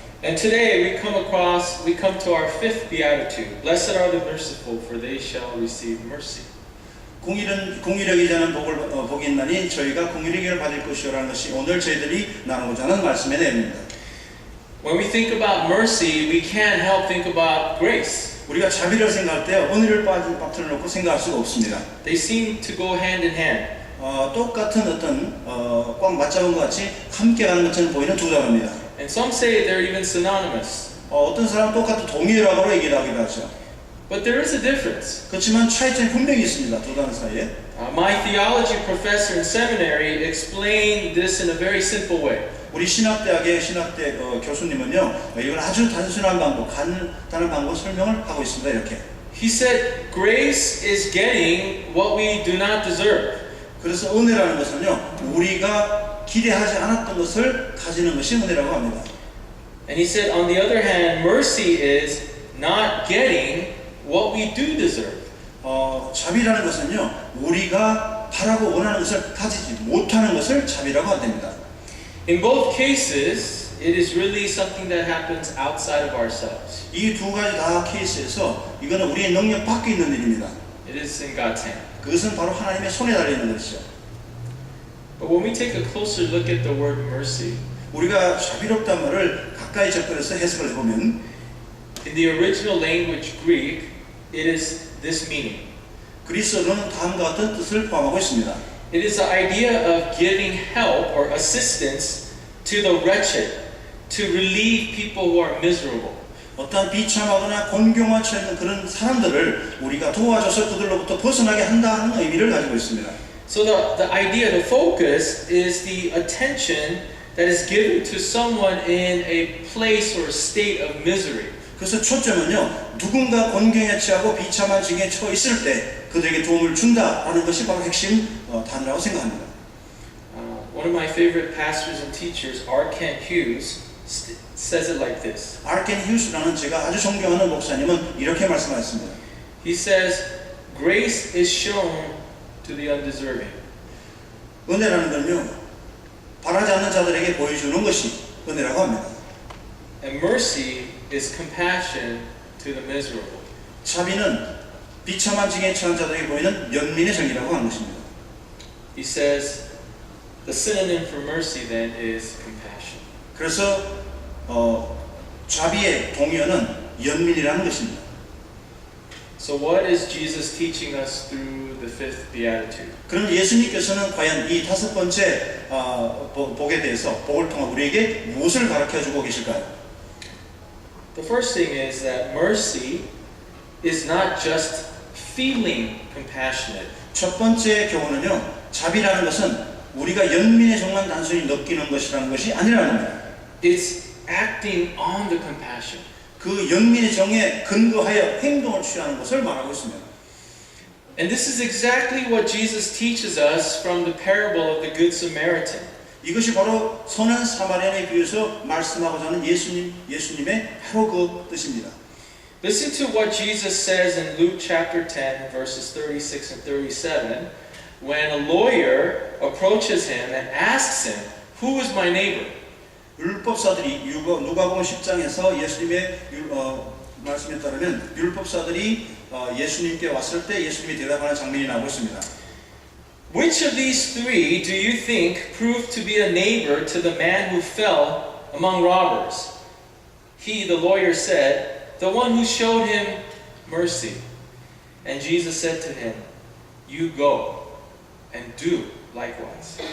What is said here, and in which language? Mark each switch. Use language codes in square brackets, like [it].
[en] And today we come to our fifth beatitude. Blessed are the merciful, for they shall receive mercy. [ko] 공의력이 자는 복이 있나니 저희가 공의력을 받을 것이요라는 것이 오늘 저희들이 나누고자 하는 말씀의 내용입니다. [en] When we think about mercy, we can't help think about grace. [ko] 우리가 자비를 생각할 때 은혜를 빠뜨려 놓고 생각할 수가 없습니다. [en] They seem to go hand in hand. [ko] 똑같은 어떤 꽉 맞잡은 것 같이 함께 가는 것처럼 보이는 두 단어입니다. [en] And some say they're even synonymous. [ko] 어떤 사람은 똑같은 동일하고 얘기를 하기도 하죠. [en] But there is a difference. [ko] 그렇지만 차이점이 분명히 있습니다. 두 단어 사이에. [en] My theology professor in seminary explained this in a very simple way. [ko] 우리 신학대 교수님은요, 이건 아주 단순한 방법, 간단한 방법 설명을 하고 있습니다. 이렇게. [en] He said, grace is getting what we do not deserve. [ko] 그래서 은혜라는 것은요, 우리가 기대하지 않았던 것을 가지는 것이 은혜라고 합니다. [en] And he said, on the other hand, mercy is not getting what we do deserve. [ko] 자비라는 것은요, 우리가 바라고 원하는 것을 가지지 못하는 것을 자비라고 한답니다. [en] In both cases, it is really something that happens outside of ourselves. [ko] 이 두 가지 다 케이스에서 이거는 우리의 능력 밖에 있는 일입니다. [en] It is in God's hand. [ko] 그것은 바로 하나님의 손에 달려 있는 것이죠. [en] But when we take a closer look at the word mercy, [ko] 우리가 자비롭다는 말을 가까이 접근해서 해석을 해보면 [en] in the original language Greek, it is this meaning. [ko] 그리스어로는 다음과 같은 뜻을 포함하고 있습니다. [en] It is the idea of giving help or assistance to the wretched, to relieve people who are miserable. [ko] 어떠한 비참하거나 곤경에 처해 있는 그런 사람들을 우리가 도와줘서 그들로부터 벗어나게 한다는 의미를 가지고 있습니다. [en] So the idea, the focus is the attention that is given to someone in a place or state of misery. [ko] 그래서 초점은요, 누군가 곤경에 처하고 비참한 중에 처해 있을 때 그들에게 도움을 준다라는 것이 바로 핵심 단어라고 생각합니다. [en] One of my favorite pastors and teachers, R. Kent Hughes, says it like this. R. [ko] Kent Hughes라는 제가 아주 존경하는 목사님은 이렇게 말씀하셨습니다. [en] He says, grace is shown to the undeserving. [ko] 은혜라는 건요, 바라지 않는 자들에게 보여주는 것이 은혜라고 합니다. [en] And mercy is compassion to the miserable. [ko] 자비는 비참한 징에 처한 자들에게 보이는 연민의 정의라고 하는 것입니다. [en] He says the synonym for mercy then is compassion. [ko] 그래서 자비의 동의어는 연민이라는 것입니다. [en] So what is Jesus teaching us through the fifth beatitude? [ko] 그럼 예수님께서는 과연 이 다섯 번째 복에 대해서 복을 통해 우리에게 무엇을 가르쳐주고 계실까요? [en] The first thing is that mercy is not just feeling compassionate. [ko] 첫 번째 교훈은요, 자비라는 것은 우리가 연민의 정만 단순히 느끼는 것이라는 것이 아니라는 겁니다. [en] It's acting on the compassion. [ko] 그 연민의 정에 근거하여 행동을 취하는 것을 말하고 있습니다. [en] And this is exactly what Jesus teaches us from the parable of the Good Samaritan. [ko] 이것이 바로 선한 사마리아인에 비해서 말씀하고자 하는 예수님의 바로 그 뜻입니다. [en] Listen to what Jesus says in Luke chapter 10, verses 36 and 37, when a lawyer approaches him and asks him, "Who is my neighbor?" [ko] 율법사들이 누가복음 10장에서 예수님의 말씀에 따르면 율법사들이 예수님께 왔을 때 예수님이 대답하는 장면이 나오고 있습니다. [en] Which of these three do you think proved to be a neighbor to the man who fell among robbers? He, the lawyer, said, "The one who showed him mercy." And Jesus said to him, "You go and do likewise."